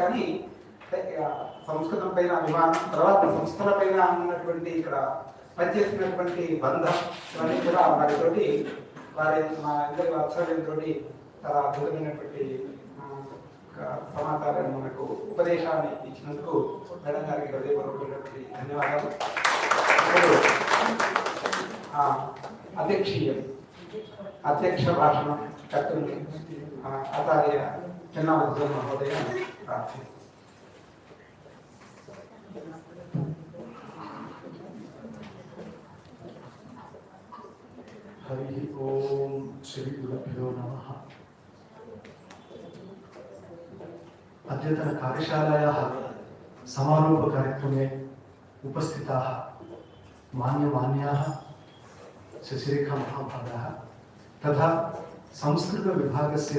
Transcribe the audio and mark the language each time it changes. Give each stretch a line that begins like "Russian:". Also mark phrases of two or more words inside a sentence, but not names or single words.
Telugu: కానీ సంస్కృతం పైన అభిమానం, తర్వాత సంస్థల పైన ఉన్నటువంటి ఇక్కడ పనిచేసినటువంటి బంధం ఇవన్నీ కూడా వారితోటి మా ఇద్దరి వాత్సల్యంతో చాలా అద్భుతమైనటువంటి సమాచారాన్ని మనకు ఉపదేశాన్ని ఇచ్చినందుకు మేడం గారికి హృదయపూర్వకమైనటువంటి ధన్యవాదాలు. ఇప్పుడు అధ్యక్ష భాషణం కర్తృని ఆచార్య చెన్నామధ్య మహోదయ ప్రార్థన.
Sanskrit: हरि ओम श्री गुरुभ्यो नमः। अद्यतन कार्यशालायाः समारोप कार्यक्रमे उपस्थिताः मान्यमान्याः शशिरेखा महाभागाः तथा संस्कृतविभागस्य